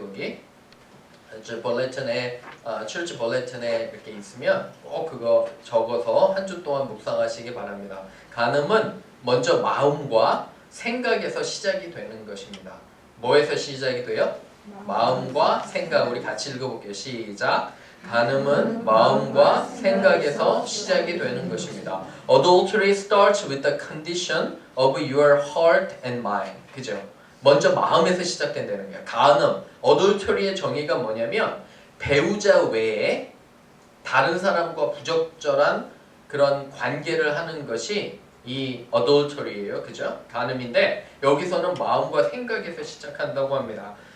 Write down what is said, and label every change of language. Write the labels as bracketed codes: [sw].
[ko] 거기 벌레튼에 철치 벌레튼에 이렇게 있으면 꼭 그거 적어서 한 주 동안 묵상하시기 바랍니다. 간음은 먼저 마음과 생각에서 시작이 되는 것입니다. 뭐에서 시작이 돼요? 마음과 생각. 우리 같이 읽어볼게요. 시작. 간음은 마음과 생각에서 시작이 되는 것입니다. [en] Adultery starts with the condition of your heart and mind. [ko] 그죠? 먼저 마음에서 시작된다는 거예요. 간음, adultery의 정의가 뭐냐면 배우자 외에 다른 사람과 부적절한 그런 관계를 하는 것이 이 adultery예요. 그죠? 간음인데 여기서는 마음과 생각에서 시작한다고 합니다.